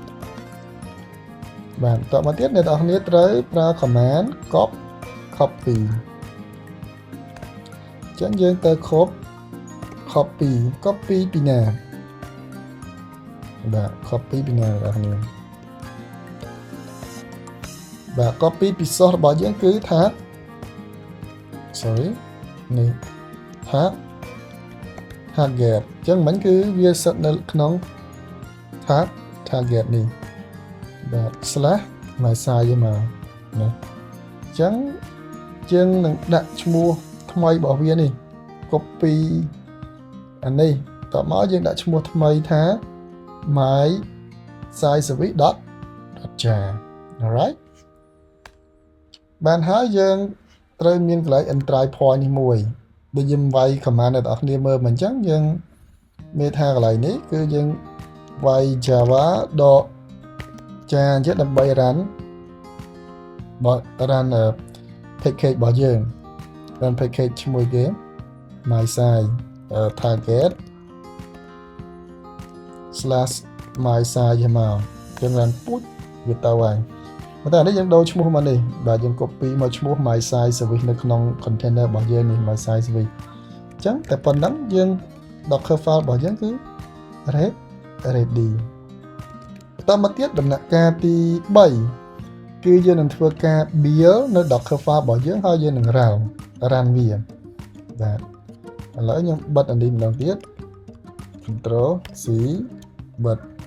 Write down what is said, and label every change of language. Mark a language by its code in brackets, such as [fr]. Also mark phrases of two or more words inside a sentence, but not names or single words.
[km] បាទតមកទៀតអ្នកនរគ្នាត្រូវប្រើ [en] command copy [km] ចឹងយើងទៅ copy ពីណាបាទ copy ពីណាអ្នកនរគ្នាបាទ copy ពី source របស់ យើងគឺថា sorry នេះថា target ចឹងមិនគឺវាសិតនៅក្នុងថា target នេះបាទ [en] slash my [km] size មកណាចឹងយើងនឹងដាក់ឈ្មោះថ្មីរបស់វានេះ copy អា នេះតមកយើងដាក់ឈ្មោះថ្មីថា [en] my size dot jar alright [km] បានហើយយើងត្រូវមានកន្លែង [en] entry point [km] នេះមួយដូចយើងវាយ command អ្នកនរគ្នាមើលមិនអញ្ចឹងយើងមានថាកន្លែងនេះគឺយើងវាយ java ដកចាអញ្ចឹងដើម្បី run package របស់យើង run package ឈ្មោះគេ [en] my size target slash my size [km] មកយើង run ពុជវាទៅហើយតែនេះ យើងដូរឈ្មោះមកនេះបាទយើង copy មកឈ្មោះ [en] my size service [km] នៅក្នុង container របស់យើងនេះ [en] my size service [km] អញ្ចឹងតែប៉ុណ្ណឹងយើង [en] docker file [km] របស់យើងគឺ ready បន្តមកទៀតដំណាក់កាលទី3គឺយើងនឹងធ្វើការ build នៅ [en] docker file [km] របស់យើងហើយយើងនឹង run វាបាទឥឡូវខ្ញុំបិទអានេះម្ដងទៀត [en] control C [km] បិទ